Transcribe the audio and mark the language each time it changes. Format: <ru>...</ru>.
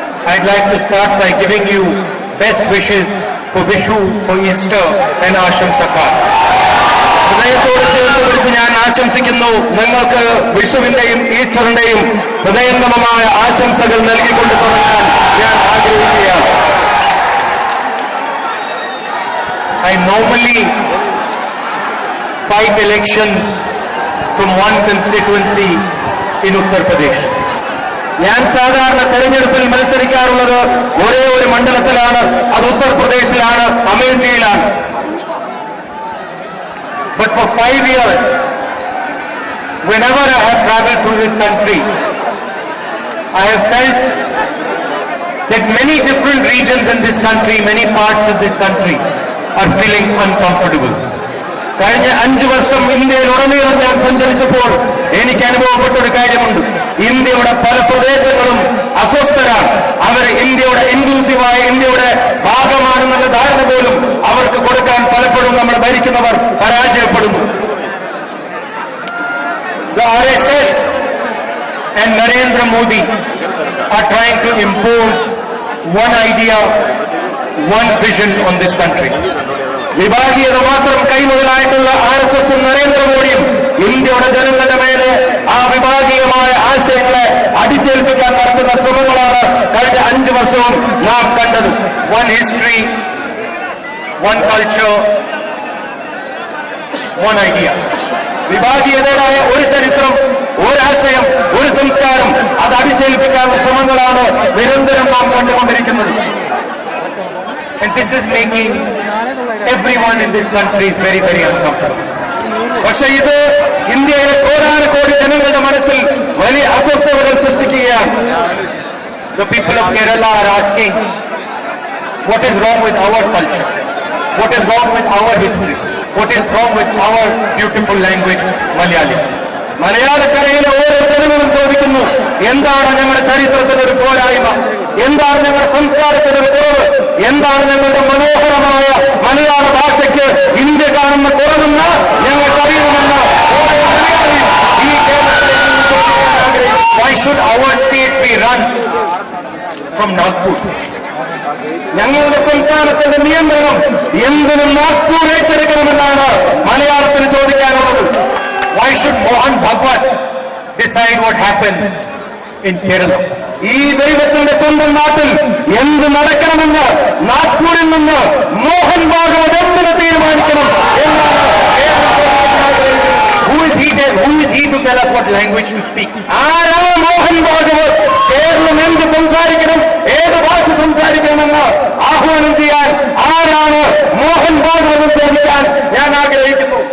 <en>I'd like to start by giving you best wishes for Vishu, for Easter and Ashamsaka.</en> <ml>ഹൃദയത്തോട് ചേർത്ത് പിടിച്ച് ഞാൻ ആശംസിക്കുന്നു. നിങ്ങൾക്ക് വിഷുവിന്റെയും ഈസ്റ്ററിന്റെയും ഹൃദയംഗമമായ ആശംസകൾ നൽകിക്കൊണ്ട് തുടങ്ങാൻ ഞാൻ ആഗ്രഹിക്കുകയാണ്.</ml> <en>I normally fight elections from one constituency in Uttar Pradesh.</en> <ml>ഞാൻ സാധാരണ തെരഞ്ഞെടുപ്പിൽ മത്സരിക്കാറുള്ളത് ഒരേ ഒരു മണ്ഡലത്തിലാണ്, അത് ഉത്തർപ്രദേശിലാണ്, അമേഠിയിലാണ്.</ml> <en>But for 5 years, whenever I have traveled through this country, I have felt that many different regions in this country, many parts of this country are feeling uncomfortable.</en> <ml>കഴിഞ്ഞ 5 വർഷം ഇന്ത്യയിലുടനീളം ഞാൻ സഞ്ചരിച്ചപ്പോൾ എനിക്ക് അനുഭവപ്പെട്ട ഒരു കാര്യമുണ്ട്. ഇന്ത്യയുടെ പല പ്രദേശങ്ങളും അസ്വസ്ഥരാണ്. അവർ ഇന്ത്യയുടെ ഇൻക്ലൂസീവായ ഇന്ത്യയുടെ ഭാഗമാണെന്നുള്ള ധാരണ പോലും അവർക്ക് കൊടുക്കാൻ പലപ്പോഴും നമ്മൾ ഭരിക്കുന്നവർ പരാജയപ്പെടുന്നു.</ml> <en>The RSS and Narendra Modi are trying to impose one idea, one vision on this country.</en> <ml>വിഭാഗീയത മാത്രം കൈമുതലായിട്ടുള്ള RSSഉം നരേന്ദ്രമോദിയും ഇന്ത്യയുടെ ജനങ്ങളുടെ മേലെ ആ വിഭാഗീയമായ ആശയങ്ങളെ അടിച്ചേൽപ്പിക്കാൻ നടത്തുന്ന ശ്രമങ്ങളാണ് കഴിഞ്ഞ 5 വർഷവും നാം കണ്ടത്.</ml> <en>One history, one culture, one idea.</en> <ml>വിഭാഗീയതയുടെ ഒരു ചരിത്രം, ഒരാശയം, ഒരു സംസ്കാരം, അത് അടിച്ചേൽപ്പിക്കാനുള്ള ശ്രമങ്ങളാണ് നിരന്തരം നാം കണ്ടുകൊണ്ടിരിക്കുന്നത്.</ml> <en>And this is making everyone in this country very, very uncomfortable.</en> <ml>പക്ഷേ ഇത് ഇന്ത്യയിലെ കോടാനുകോടി ജനങ്ങളുടെ മനസ്സിൽ വലിയ അസ്വസ്ഥതകൾ സൃഷ്ടിക്കുകയാണ്.</ml> <en>The people of Kerala are asking, what is wrong with our culture? What is wrong with our history? What is wrong with our beautiful language, Malayali?</en> <ml>മലയാളക്കരയിലെ ഓരോ ജനങ്ങളും ചോദിക്കുന്നു, എന്താണ് ഞങ്ങളുടെ ചരിത്രത്തിന് ഒരു പോരായ്മ? എന്താണ് ഞങ്ങളുടെ സംസ്കാരത്തിന് ഒരു കുറവ്? എന്താണ് ഞങ്ങളുടെ മനോഹരമായ മലയാള ഭാഷയ്ക്ക് ഇന്ത്യ കാണുന്ന കുറവെന്ന് ഞങ്ങൾക്കറിയുമെന്ന് ഈ കേരളത്തിൽ</ml> <en>Why should our state be run from Nagpur?</en> <ml>ഞങ്ങളുടെ സംസ്ഥാനത്തിന്റെ നിയന്ത്രണം എന്തിനും നാഗ്പൂർ ഏറ്റെടുക്കണമെന്നാണ് മലയാളത്തിന് ചോദിക്കാനുള്ളത്.</ml> <en>Why should Mohan Bhagwat decide what happens in Kerala?</en> <ml>ഈ ദൈവത്തിന്റെ സ്വന്തം നാട്ടിൽ എന്ത് നടക്കണമെന്ന് നാഗ്പൂരിൽ നിന്ന് മോഹൻ ഭാഗവത് എന്തിന് തീരുമാനിക്കണം എന്നാണ്.</ml> <en>Who is he to tell us what language to speak?</en> <ml>ആരാണ് മോഹൻ ഭാഗവത് കേരളം എന്ത് സംസാരിക്കണം, ഏത് ഭാഷ സംസാരിക്കണമെന്ന് ആഹ്വാനം ചെയ്യാൻ ആരാണ് മോഹൻ ഭാഗവത് ചോദിക്കാൻ ഞാൻ ആഗ്രഹിക്കുന്നു.</ml>